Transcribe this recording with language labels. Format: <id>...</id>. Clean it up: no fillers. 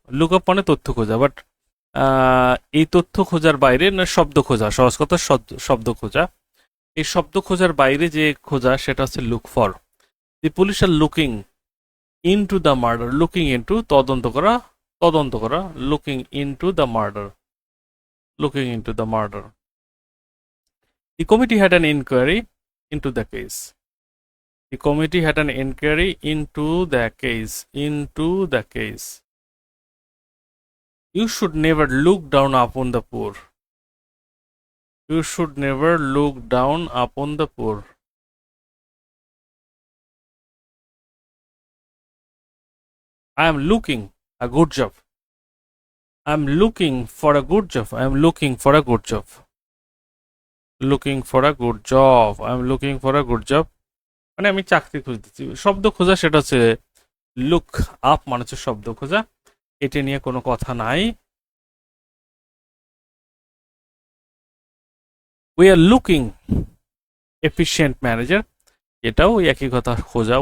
<bn>Look up মানে তথ্য খোঁজা, বাট এই তথ্য খোঁজার বাইরে না শব্দ খোঁজা, সহজ কথা শব্দ খোঁজা। এই শব্দ খোঁজার বাইরে যে খোঁজা সেটা হচ্ছে look for.</bn> <en>The police are looking into the murder. Looking into</en> <bn>তদন্ত করা, তদন্ত করা।</bn> <en>Looking into the murder, looking into the murder. The committee had an inquiry into the case. The committee had an inquiry into the case. Into the case. You should never look down upon the poor. You should never look down upon the poor. I am looking a good job. I am looking for a good job. I am looking for a good job. Looking for a good job. I am looking for a good job.</en> <bn>মানে আমি চাকরি খুঁজতেছি। শব্দ খোঁজা সেটা হচ্ছে look up, মানে হচ্ছে শব্দ খোঁজা। এটা নিয়ে কোনো কথা নাই।</bn> <en>we are looking efficient manager,</en> <bn>এটাও ওই একই কথা খোঁজা।</bn>